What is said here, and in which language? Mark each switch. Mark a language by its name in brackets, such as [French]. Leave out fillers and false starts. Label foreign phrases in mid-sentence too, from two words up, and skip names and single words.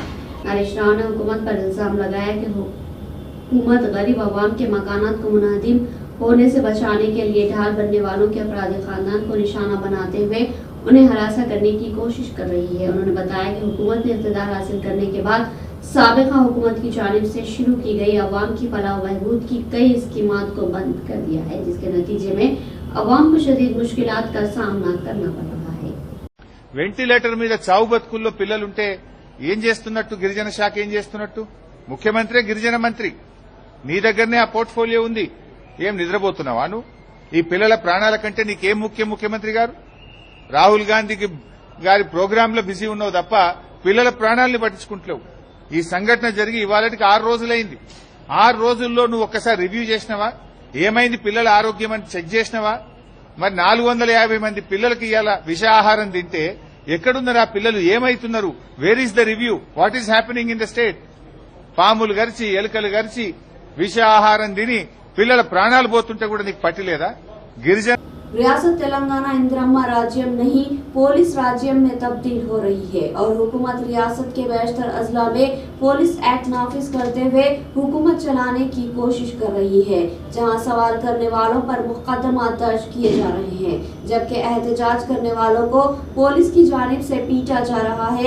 [Urdu] हरीश राव نے حکومت پر الزام لگایا کہ حکومت غریب عوام کے مکانات کو منہدم ہونے سے بچانے کے لیے ڈھال بننے والوں کے اپرادھی خاندان کو نشانہ بناتے ہوئے انہیں ہراسا کرنے کی کوشش کر رہی ہے। انہوں نے بتایا کہ حکومت نے اقتدار حاصل کرنے کے بعد سابقہ حکومت کی جانب سے شروع کی گئی عوام کی فلاح بہبود کی کئی اسکیمات کو بند کر دیا ہے، جس کے نتیجے میں عوام کو شدید مشکلات کا سامنا کرنا پڑ رہا ہے. [Telugu] వెంటిలేటర్ మీద చావు బతుకుల్లో పిల్లలుంటే ఏం చేస్తున్నట్టు గిరిజన శాఖ ఏం చేస్తున్నట్టు? ముఖ్యమంత్రి గిరిజన మంత్రి, నీ దగ్గరనే ఆ పోర్ట్ఫోలియో ఉంది. ఏం నిద్రపోతున్నావా నువ్వు? ఈ పిల్లల ప్రాణాల కంటే నీకేం ముఖ్యం? ముఖ్యమంత్రి గారు రాహుల్ గాంధీకి గారి ప్రోగ్రాంలో బిజీ ఉన్నావు తప్ప పిల్లల ప్రాణాలని పట్టించుకుంటలేవు. ఈ సంఘటన జరిగి ఇవాళకి 6 రోజులైంది. 6 రోజుల్లో నువ్వు ఒక్కసారి రివ్యూ చేసినావా? ఏమైంది పిల్లల ఆరోగ్యం అని చెక్ చేసినావా? మరి 450 మంది పిల్లలకి ఇవాళ విష ఆహారం తింటే ఎక్కడున్నారు ఆ పిల్లలు? ఏమైతున్నారు? [English] Where is the review? What is happening in the state? [Telugu] పాములు గరిచి ఎలుకలు గరిచి విష ఆహారం తిని పిల్లల ప్రాణాలు పోతుంటే కూడా నీకు పట్టిలేదా? గిరిజన [Urdu] ریاست تلنگانہ इंदिरम्मा राज्यम نہیں پولیس راجیم میں تبدیل ہو رہی ہے اور حکومت ریاست کے بیشتر اضلاع میں [English] police act [Urdu] نافذ کرتے ہوئے حکومت چلانے کی کوشش کر رہی ہے، جہاں سوال کرنے والوں پر مقدمہ درج کیے جا رہے ہیں، جبکہ احتجاج کرنے والوں کو پولیس کی جانب سے پیٹا جا رہا ہے.